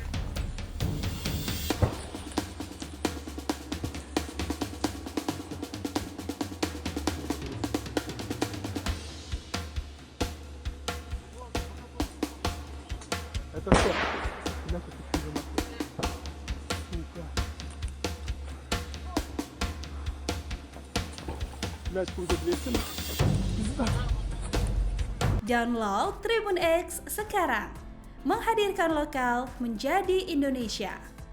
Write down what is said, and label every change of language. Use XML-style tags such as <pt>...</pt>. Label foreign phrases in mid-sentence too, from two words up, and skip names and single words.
<ru>Это что? Блядь, это что за нахуй? Сука. Блядь, куда 200? Пизда.</ru> <id>Download Tribun X sekarang, menghadirkan lokal menjadi Indonesia.</id>